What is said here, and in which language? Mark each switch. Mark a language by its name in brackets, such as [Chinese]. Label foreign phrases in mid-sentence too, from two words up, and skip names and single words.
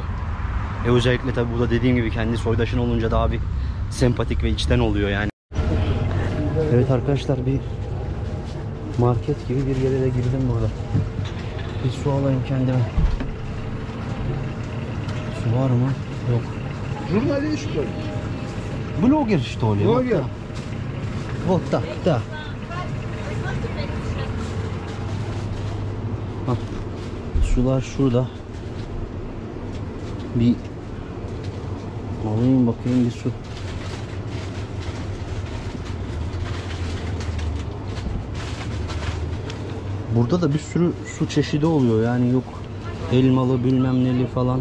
[Turkish] Özellikle tabii burada dediğim gibi kendi soydaşın olunca daha bir sempatik ve içten oluyor yani. Evet arkadaşlar, bir market gibi bir yere de girdim burada. Bir su alayım kendime. Su var mı? Yok. [Russian] Журналист, что ли? Блогер что ли? Блогер. Вот так, да. Hah. [Turkish] Sular şurada. Bir alayım bakayım bir su. Burada da bir sürü su çeşidi oluyor yani, yok elmalı bilmem neli falan.